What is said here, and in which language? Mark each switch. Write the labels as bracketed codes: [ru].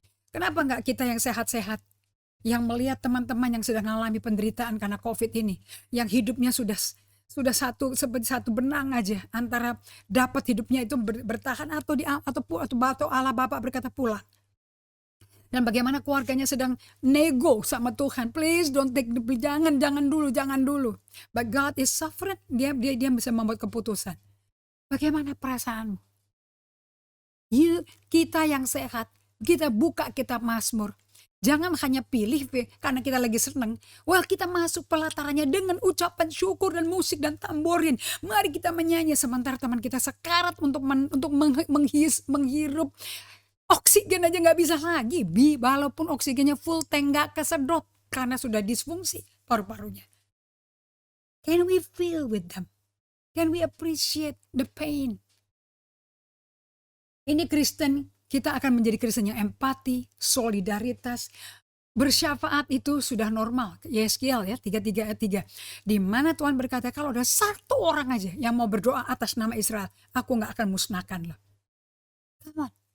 [id] Kenapa gak kita yang sehat-sehat? Yang melihat teman-teman yang sedang mengalami penderitaan karena COVID ini. Yang hidupnya sudah seperti satu benang aja. Antara dapat hidupnya itu bertahan atau Allah Bapa berkata pulang. Dan bagaimana keluarganya sedang nego sama Tuhan. [en] Please don't take [id] jangan dulu. [en] But God is sovereign. [id] Dia bisa membuat keputusan. Bagaimana perasaanmu? Kita yang sehat, kita buka kitab Mazmur. Jangan hanya pilih karena kita lagi senang. Well, kita masuk pelatarannya dengan ucapan syukur dan musik dan tamborin. Mari kita menyanyi sementara teman kita sekarat untuk menghirup. Oksigen aja gak bisa lagi. Walaupun oksigennya full tank gak kesedot. Karena sudah disfungsi paru-parunya. [en] Can we feel with them? Can we appreciate the pain? [id] Ini Kristen, kita akan menjadi Kristen yang empati, solidaritas. Bersyafaat itu sudah normal. Yeskiel 33 ayat 3. Di mana Tuhan berkata, kalau ada satu orang aja yang mau berdoa atas nama Israel, aku gak akan musnahkan loh. [en] Come on.